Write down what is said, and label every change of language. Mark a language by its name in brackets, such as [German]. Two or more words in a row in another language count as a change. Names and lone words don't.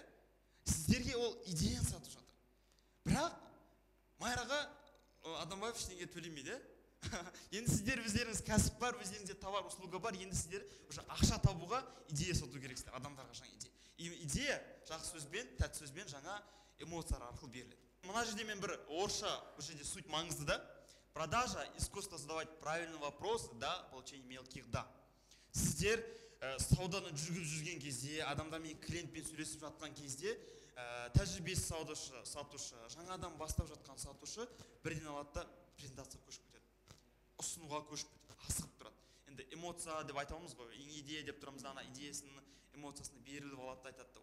[Kazakh] Сіздерге ол идеяны сатып жатыр. Бірақ Майраға Адамбаев ештеңе төлемейді. Енді сіздер өздеріңіз кәсіп бар, өздеріңізде товар, услуга бар, енді сіздер уже ақша табуға идея сату керексіздер, адамдарға жаңа идея. Идея жақсы сөзбен, тәтті сөзбен жаңа эмоциялар арқылы беріледі. Мына жерде мен бір орысша, бұл жерде суть маңызды да. [Russian] Продажа – искусство задавать правильные вопросы, да, получение мелких да. [Kazakh] Сіздер сауданы жүрген кезде, адамдармен, клиентпен сөйлесіп жатқан кезде, тәжірибесі сатушы, жаңадан бастап жатқан сатушы бірден алады да презентация көшіп кетеді. Ұсынуға көшіп кетеді, асығып тұрады. Енді эмоция деп айтамыз ғой, идея деп тұрамыз, ана идеясының эмоциясына беріліп алады да айтады.